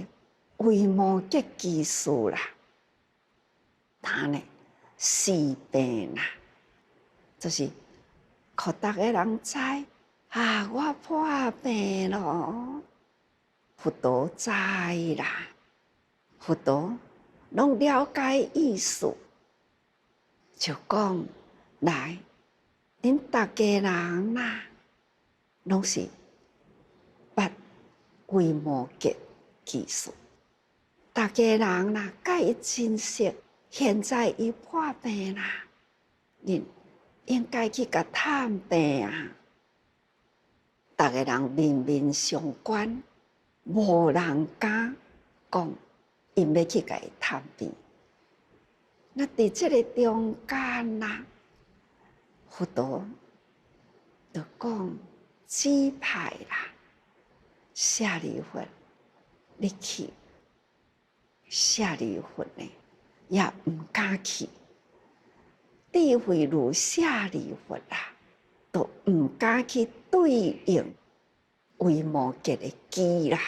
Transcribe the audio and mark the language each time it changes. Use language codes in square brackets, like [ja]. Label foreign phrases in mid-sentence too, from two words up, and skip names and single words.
[nan] 维摩诘居士啦，他呢死病啦，就是互逐个人知啊，我破病咯。佛陀知啦，佛陀拢了解意思，就讲来，恁逐家人啦，拢是捌维摩诘居士。大家人啦，甲伊珍惜，现在伊破病啦，恁应该去甲探病啊！大家人面面相关，无人敢讲因要去甲伊探病。那伫这个中间啦，佛陀就讲指派啦，舍利弗，你去。舍利弗呢，也毋敢去。智慧如舍利弗啦，都毋敢去对应维摩诘的机啦。